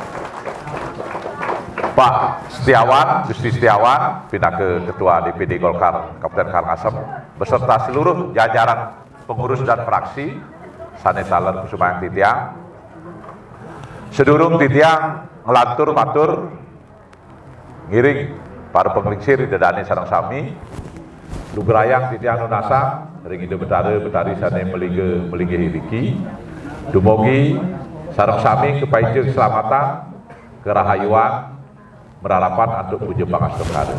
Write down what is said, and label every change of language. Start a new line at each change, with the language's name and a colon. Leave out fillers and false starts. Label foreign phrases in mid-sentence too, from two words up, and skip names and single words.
Indonesian: Pak Setiawan, Gusti Setiawan, pindah ke Ketua DPD Golkar Kabupaten Karangasem, beserta seluruh jajaran pengurus dan fraksi,
Balinese: sane taler sumayang titiang. Sedurung titiang ngelantur matur, ngiring para penglingsir dedane sareng sami, lugrayang titiang nunasa, ring ide betari sane melinge hiriki, dumugi sareng sami kepaijeng keselamatan, kerahayuan, merarapan untuk puji pangastukan.